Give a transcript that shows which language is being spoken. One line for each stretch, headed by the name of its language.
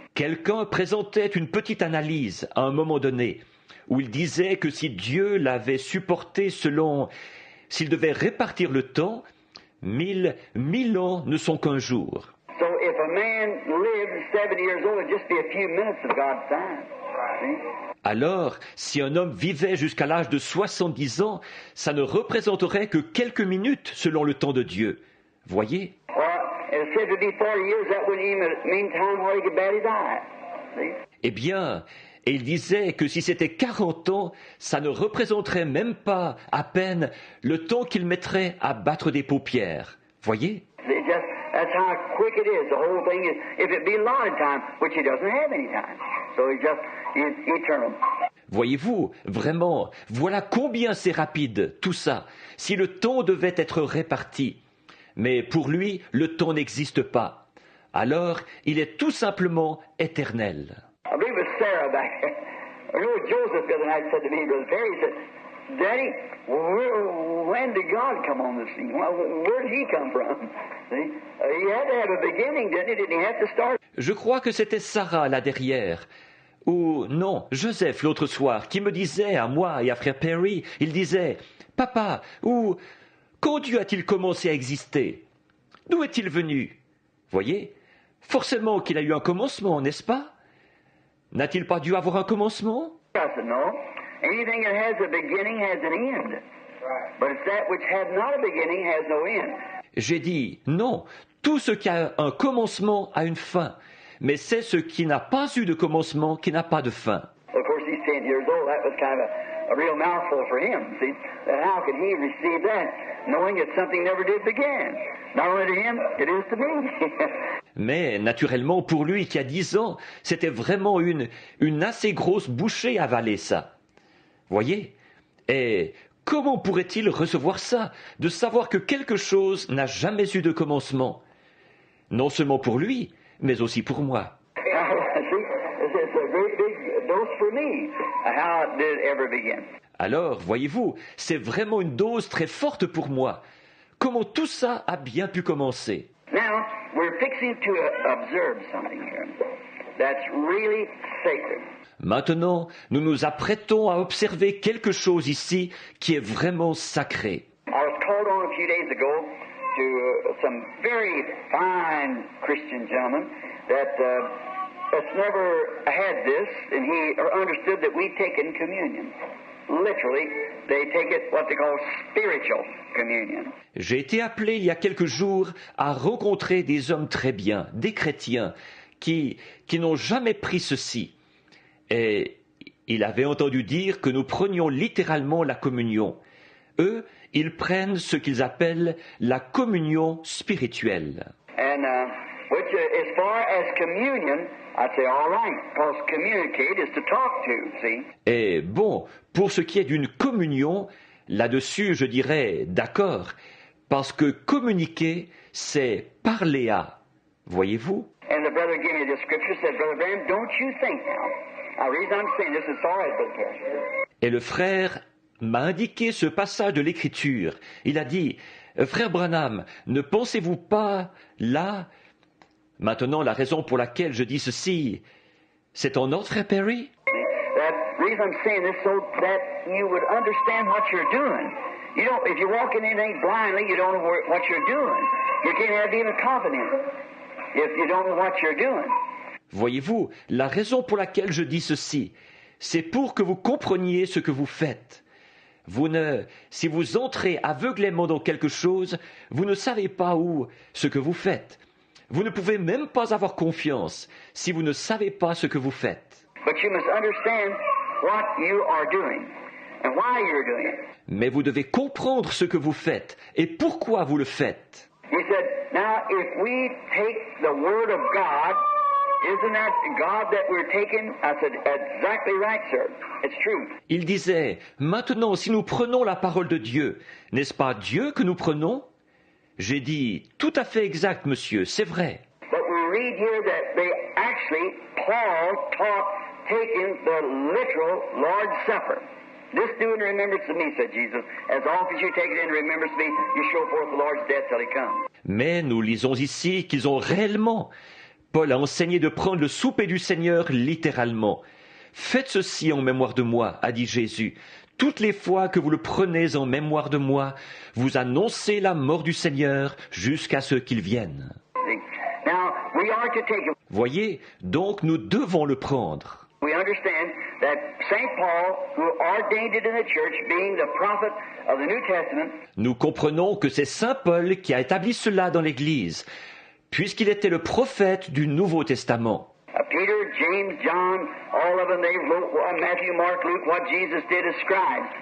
French: Quelqu'un présentait une petite analyse à un moment donné, où il disait que si Dieu l'avait supporté s'il devait répartir le temps, 1000 ans ne sont qu'un jour.
English: So if a man lives 70 years old, it'd just be a few minutes of God's time. See?
French: Alors, si un homme vivait jusqu'à l'âge de 70 ans, ça ne représenterait que quelques minutes selon le temps de Dieu. Voyez?
English: It said to be 40 years, that wouldn't even mean time where he could bat his eye. See?
French: Eh bien, et il disait que si c'était 40 ans, ça ne représenterait même pas à peine le temps qu'il mettrait à battre des paupières. Voyez?
English: That's how quick it is. The whole thing is, if it be allotted time, which he doesn't have any time. So he's eternal.
French: Voyez-vous, vraiment, voilà combien c'est rapide, tout ça, si le temps devait être réparti. Mais pour lui, le temps n'existe pas. Alors, il est tout simplement éternel.
English: I believe it was Sarah back there. I know Joseph the other night said to me, Brother Perry, he said, Daddy, when did God come on the scene? Where did he come from? See? He had to have a beginning, didn't he? Didn't he have to start?
French: Je crois que c'était Sarah là derrière. Ou non, Joseph l'autre soir, qui me disait à moi et à frère Perry, il disait, « Papa, ou quand Dieu a-t-il commencé à exister? D'où est-il venu ?» Voyez, forcément qu'il a eu un commencement, n'est-ce pas? N'a-t-il pas dû avoir un commencement?
English: I said, no. Anything that has a beginning has an end. But it's that which had not a beginning has no end.
French: J'ai dit, non, tout ce qui a un commencement a une fin, mais c'est ce qui n'a pas eu de commencement qui n'a pas de fin.
English: Of course, he's 10 years old. That was kind of a real mouthful for him. See, how could he receive that, knowing that something never did begin? Not only to him, it is to me.
French: Mais naturellement, pour lui qui a 10 ans, c'était vraiment une assez grosse bouchée à avaler ça. Voyez? Et comment pourrait-il recevoir ça, de savoir que quelque chose n'a jamais eu de commencement? Non seulement pour lui, mais aussi pour moi.
English: See, it's a great big dose for me. How it did ever begin.
French: Alors, voyez-vous, c'est vraiment une dose très forte pour moi. Comment tout ça a bien pu commencer?
English: Now, we're fixing to observe something here that's really sacred.
French: Maintenant, nous nous apprêtons à observer quelque chose ici qui est vraiment sacré.
English: I was called on a few days ago to some very fine Christian gentleman that's never had this, and he understood that we take in communion. Literally, they take it what they call spiritual communion.
French: J'ai été appelé il y a quelques jours à rencontrer des hommes très bien, des chrétiens, qui n'ont jamais pris ceci. Et il avait entendu dire que nous prenions littéralement la communion. Eux, ils prennent ce qu'ils appellent la communion spirituelle.
English: And which, as far as communion, I'd say all right, because communicate is to talk to, see?
French: Et bon, pour ce qui est d'une communion, là-dessus, je dirais d'accord, parce que communiquer, c'est parler à. Voyez-vous?
English: And the brother gave me this scripture, said, Brother Branham, don't you think now? Now, the reason I'm saying this is all right, Brother Perry.
French: Et le frère m'a indiqué ce passage de l'Écriture. Il a dit, Frère Branham, ne pensez-vous pas là? Maintenant, la raison pour laquelle je dis ceci, c'est en ordre, frère Perry?
English: The reason I'm saying this so that you would understand what you're doing. You don't, if you walk in anything blindly, you don't know what you're doing. You can't have even confidence if you don't know what you're doing.
French: Voyez-vous, la raison pour laquelle je dis ceci, c'est pour que vous compreniez ce que vous faites. Si vous entrez aveuglément dans quelque chose, vous ne savez pas où ce que vous faites. Vous ne pouvez même pas avoir confiance si vous ne savez pas ce que vous faites.
English: But you must understand what you are doing and why you're doing it.
French: Mais vous devez comprendre ce que vous faites et pourquoi vous le faites.
English: He said, now if we take the word of God, isn't that God that we're taking? I said, exactly right, sir. It's true.
French: Il disait, maintenant si nous prenons la parole de Dieu, n'est-ce pas Dieu que nous prenons? J'ai dit, tout à fait exact, monsieur, c'est vrai.
English: But we read here that they actually, Paul taught taking the literal Lord's Supper. This do in remembrance of me, said Jesus. As often as you take it in remembrance of me, you show forth the Lord's death till he comes.
French: Mais nous lisons ici qu'ils ont réellement, Paul a enseigné de prendre le souper du Seigneur littéralement. Faites ceci en mémoire de moi, a dit Jésus, Toutes les fois que vous le prenez en mémoire de moi, vous annoncez la mort du Seigneur jusqu'à ce qu'il vienne.
English: Now, we are to take it.
French: Voyez, donc nous devons le prendre.
English: We understand that St. Paul, who ordained it in the church, being the prophet of the New Testament,
French: Nous comprenons que c'est Saint Paul qui a établi cela dans l'Église, puisqu'il était le prophète du Nouveau Testament.
English: Peter, James, John, all of them, they wrote Matthew, Mark, Luke, what Jesus did as scribes.